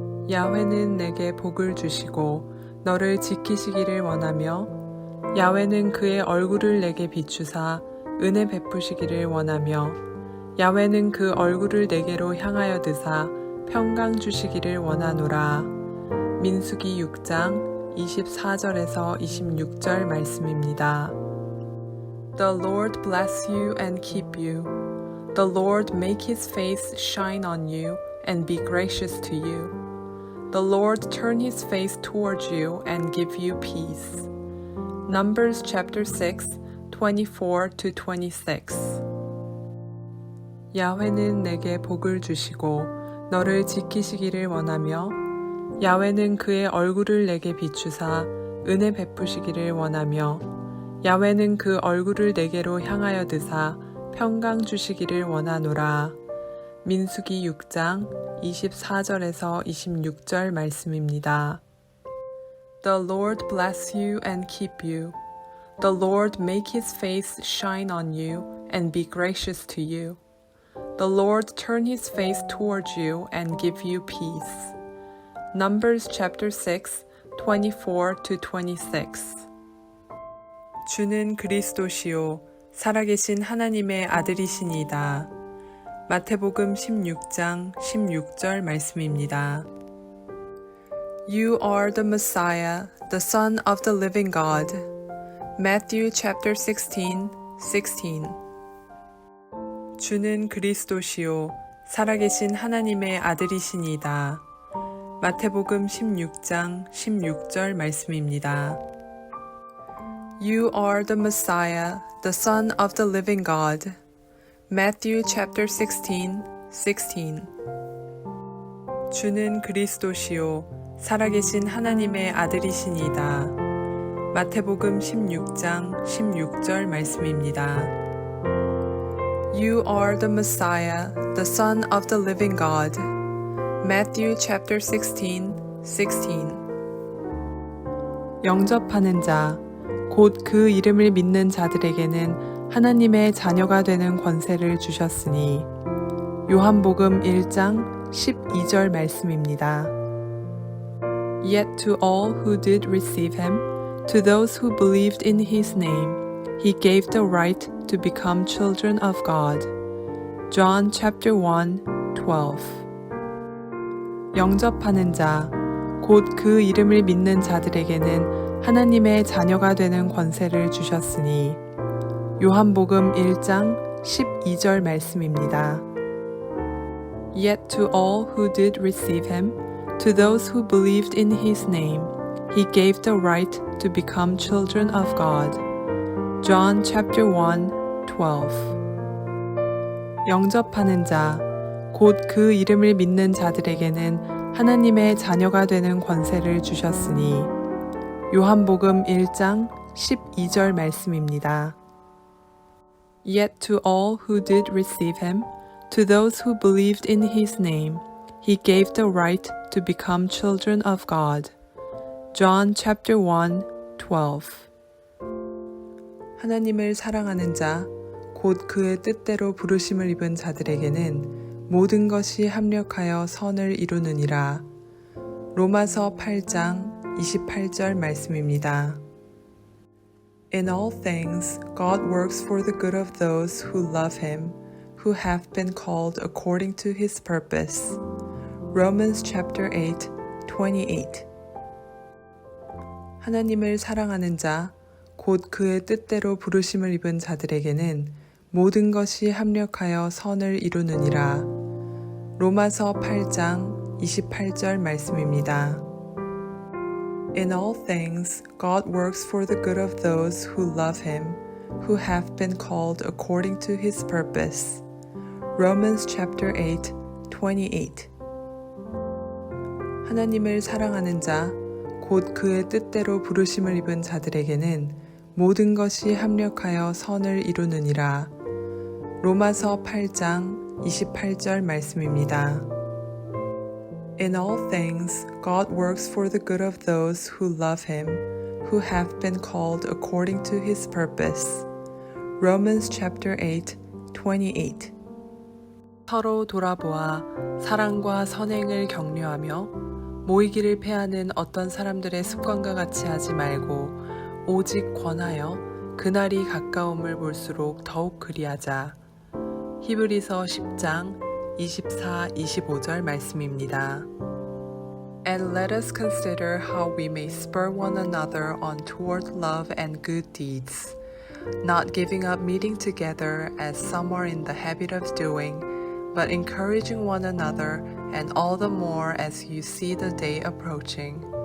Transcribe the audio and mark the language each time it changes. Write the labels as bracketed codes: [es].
[ko] 야훼는 내게 복을 주시고 너를 지키시기를 원하며 야훼는 그의 얼굴을 내게 비추사 은혜 베푸시기를 원하며 야훼는 그 얼굴을 내게로 향하여 드사 평강 주시기를 원하노라. 민수기 6장 24절에서 26절 말씀입니다. [en] The Lord bless you and keep you. The Lord make his face shine on you and be gracious to you. The Lord turn his face towards you and give you peace. Numbers chapter 6, 24-26. [ko] 야훼는 내게 복을 주시고 너를 지키시기를 원하며 야훼는 그의 얼굴을 내게 비추사 은혜 베푸시기를 원하며 야훼는 그 얼굴을 내게로 향하여 드사 평강 주시기를 원하노라. 민수기 6장 24절에서 26절 말씀입니다. [en] The Lord bless you and keep you. The Lord make his face shine on you and be gracious to you. The Lord turn his face towards you and give you peace. Numbers chapter 6, 24-26. [ko] 주는 그리스도시요 살아계신 하나님의 아들이시니이다. 마태복음 16장 16절 말씀입니다. [en] You are the Messiah, the Son of the living God. Matthew chapter 16, 16. [ko] 주는 그리스도시요 살아계신 하나님의 아들이시니이다. 마태복음 16장 16절 말씀입니다. [en] You are the Messiah, the Son of the living God. Matthew chapter 16:16. [ko] 주는 그리스도시요 살아계신 하나님의 아들이시니이다. 마태복음 16장 16절 말씀입니다. [en] You are the Messiah, the Son of the living God. Matthew chapter 16:16. [ko] 영접하는 자, 곧 그 이름을 믿는 자들에게는 하나님의 자녀가 되는 권세를 주셨으니 요한복음 1장 12절 말씀입니다. [en] Yet to all who did receive him, to those who believed in his name, he gave the right to become children of God. John chapter 1:12. [ko] 영접하는 자, 곧 그 이름을 믿는 자들에게는 하나님의 자녀가 되는 권세를 주셨으니 요한복음 1장 12절 말씀입니다. [en] Yet to all who did receive him, to those who believed in his name, he gave the right to become children of God. John chapter 1:12. [ko] 영접하는 자, 곧 그 이름을 믿는 자들에게는 하나님의 자녀가 되는 권세를 주셨으니 요한복음 1장 12절 말씀입니다. [en] Yet to all who did receive him, to those who believed in his name, he gave the right to become children of God. John chapter 1:12. [ko] 하나님을 사랑하는 자, 곧 그의 뜻대로 부르심을 입은 자들에게는 모든 것이 합력하여 선을 이루느니라. 로마서 8장 28절 말씀입니다. [en] In all things, God works for the good of those who love him, who have been called according to his purpose. Romans chapter 8:28. [ko] 하나님을 사랑하는 자, 곧 그의 뜻대로 부르심을 입은 자들에게는 모든 것이 합력하여 선을 이루느니라. 로마서 8장 28절 말씀입니다. [en] In all things, God works for the good of those who love him, who have been called according to his purpose. Romans chapter 8:28. [ko] 하나님을 사랑하는 자, 곧 그의 뜻대로 부르심을 입은 자들에게는 모든 것이 합력하여 선을 이루느니라. 로마서 8장 28절 말씀입니다. [en] In all things, God works for the good of those who love him, who have been called according to his purpose. Romans chapter 8:28. [ko] 서로 돌아보아 사랑과 선행을 격려하며 모이기를 패하는 어떤 사람들의 습관과 같이 하지 말고 오직 권하여 그날이 가까움을 볼수록 더욱 그리하자. 히브리서 10장 24, 25절 말씀입니다. [en] And let us consider how we may spur one another on toward love and good deeds, not giving up meeting together as some are in the habit of doing, but encouraging one another, and all the more as you see the day approaching.